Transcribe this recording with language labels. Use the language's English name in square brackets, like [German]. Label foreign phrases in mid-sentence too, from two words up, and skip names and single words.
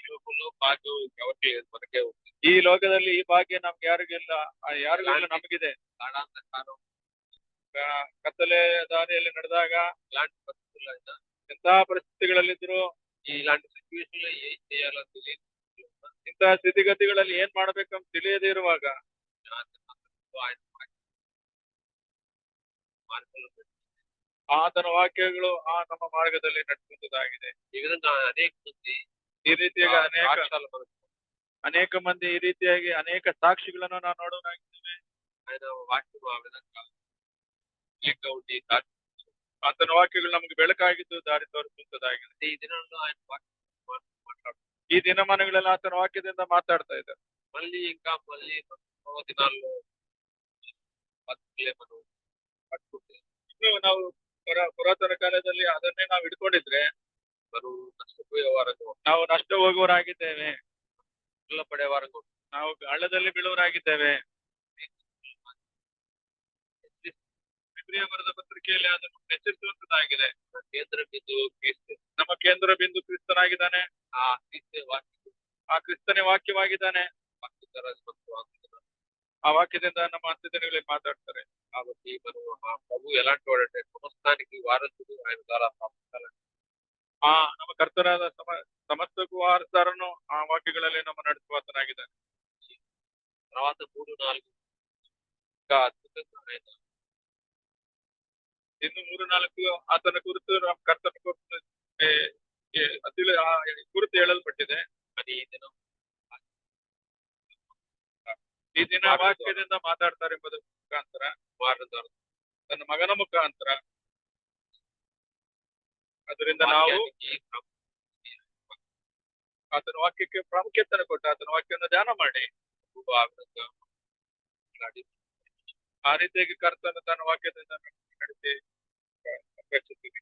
[Telugu] లోకంలో భాగ్యం ఎవరికి లేదు, మనకే ఉంది. [Kannada] ಈ ಲೋಕದಲ್ಲಿ ಈ ಭಾಗ್ಯ ನಮ್ಗೆ ಯಾರಿಗಿಲ್ಲ, ಯಾರಿಗೂ ಇಲ್ಲ, ನಮಗಿದೆ. [Telugu] గాఢాంధకారం [Kannada] ಕತ್ತಲೆ ದಾರಿಯಲ್ಲಿ ನಡೆದಾಗ [Telugu] ఇలాంటి పరిస్థితుల్లో అయినా, [Kannada] ಎಂತಹ ಪರಿಸ್ಥಿತಿಗಳಲ್ಲಿದ್ರು, [Telugu] ఇలాంటి సిచ్యువేషన్ లో ఏం చేయాలో తెలియదు, [Kannada] ಇಂತಹ ಸ್ಥಿತಿಗತಿಗಳಲ್ಲಿ ಏನ್ ಮಾಡ್ಬೇಕಂತ ತಿಳಿಯದೇ ಇರುವಾಗ [Telugu] ఆయన మార్గంలో పెట్టి [Kannada] ಆತನ ವಾಕ್ಯಗಳು ಆ ನಮ್ಮ ಮಾರ್ಗದಲ್ಲಿ ನಡೆಸುವಂತದ್ದಾಗಿದೆ. [Telugu] ఈ విధంగా అనేక మంది [Kannada] ಈ ರೀತಿಯಾಗಿ [Telugu] సాక్ష్యాలు మనకు [Kannada] ಅನೇಕ ಮಂದಿ ಈ ರೀತಿಯಾಗಿ ಅನೇಕ ಸಾಕ್ಷಿಗಳನ್ನು ನಾವು ನೋಡೋಣಾಗಿದ್ದೇವೆ. [Telugu] ఆయన వాక్యం ఆ విధంగా ఇంకా ఉండి దారి [Kannada] ಆತನ ವಾಕ್ಯಗಳು ನಮಗೆ ಬೆಳಕಾಗಿದ್ದು ದಾರಿ ತೋರಿಸುವಂತದ್ದಾಗಿದೆ. [Telugu] ఈ దినంలో ఆయన వాక్యం మాట్లాడుతుంది. [Kannada] ಈ ದಿನಮಾನಗಳಲ್ಲಿ ಆತನ ವಾಕ್ಯದಿಂದ ಮಾತಾಡ್ತಾ ಇದ್ದಾರೆ. [Telugu] మళ్ళీ దినాల్లో బతుకులే మనం పట్టుకుంటే [Kannada] ಇನ್ನು ನಾವು ಪುರಾತನ ಕಾಲದಲ್ಲಿ ಅದನ್ನೇ ನಾವು ಹಿಡ್ಕೊಂಡಿದ್ರೆ [Telugu] మనం నష్టపోయే వారంగా, [Kannada] ನಾವು ನಷ್ಟ ಹೋಗುವವರಾಗಿದ್ದೇವೆ, [Telugu] పడే వారంగా, [Kannada] ನಾವು ಹಳ್ಳದಲ್ಲಿ ಬೀಳುವವರಾಗಿದ್ದೇವೆ. ಇಬ್ರಿಯ ಬರೆದ ಪತ್ರಿಕೆಯಲ್ಲಿ ಅದನ್ನು ಎಚ್ಚರಿಸುವಂತದ್ದಾಗಿದೆ. [Telugu] కేంద్ర బిందువు క్రీస్తు. [Kannada] ನಮ್ಮ ಕೇಂದ್ರ ಬಿಂದು ಕ್ರಿಸ್ತನಾಗಿದ್ದಾನೆ, [Telugu] ఆ క్రీస్తే వాక్యం, [Kannada] ಆ ಕ್ರಿಸ್ತನೇ ವಾಕ್ಯವಾಗಿದ್ದಾನೆ. ಆ ವಾಕ್ಯದಿಂದ ನಮ್ಮ ಅಂತ್ಯದಿನಗಳಲ್ಲಿ ಮಾತಾಡ್ತಾರೆ. [Telugu] కాబట్టి మనం ఆ ప్రభు ఎలాంటి వాడంటే సమస్తానికి వారసుడు, ఆయన ద్వారా ప్రాప్తాలని. [Kannada] ಆ ನಮ್ಮ ಕರ್ತನಾದ ಸಮಸ್ತಕ್ಕೂ ವಾರಸರನ್ನು ಆ ವಾಕ್ಯಗಳಲ್ಲಿ ನಮ್ಮ ನಡೆಸುವಾತನಾಗಿದ್ದಾನೆ. [Telugu] తర్వాత 3-4 ఇంకా అద్భుతంగా ఆయన [Kannada] ಇನ್ನು 3-4 ಆತನ ಕುರಿತು ನಮ್ಮ ಕರ್ತನ ಕುರಿತು ಕುರಿತು ಹೇಳಲ್ಪಟ್ಟಿದೆ. [Telugu] అని ఈ దినం [Kannada] ಈ ದಿನ ವಾಕ್ಯದಿಂದ ಮಾತಾಡ್ತಾರೆ ಎಂಬುದರ ಮುಖಾಂತರ, ತನ್ನ ಮಗನ ಮುಖಾಂತರ. ಅದರಿಂದ ನಾವು ಆತನ ವಾಕ್ಯಕ್ಕೆ ಪ್ರಾಮುಖ್ಯತೆ ಕೊಟ್ಟು ಆತನ ವಾಕ್ಯವನ್ನು ಧ್ಯಾನ ಮಾಡಿ ಆ ರೀತಿಯಾಗಿ ಕರ್ತನ ತನ್ನ ವಾಕ್ಯದಿಂದ ನಡೆಸಿ ರಕ್ಷಿಸ್ತೀವಿ.